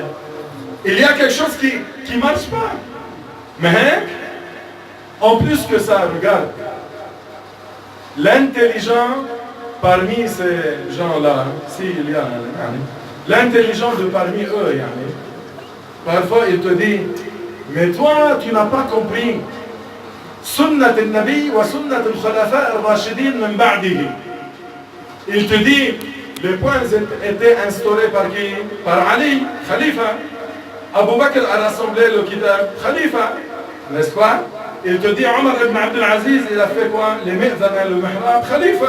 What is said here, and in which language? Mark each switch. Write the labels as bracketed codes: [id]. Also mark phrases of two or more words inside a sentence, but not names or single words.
[fr] Il y a quelque chose qui ne marche pas. Mais, en plus que ça, regarde, l'intelligent parmi ces gens-là, s'il y a, l'intelligent de parmi eux, parfois il te dit: mais toi, tu n'as pas compris. [ar] سنة النبي وسنة الخلفاء الراشدين من بعده. [fr] Il te dit, les points étaient instaurés par qui? Par Ali, Khalifa. Abu Bakr a rassemblé le kitab, Khalifa, n'est-ce pas? Il te dit, Omar ibn Abdul Aziz, il a fait quoi? Les mi'zan et le mihrab, Khalifa.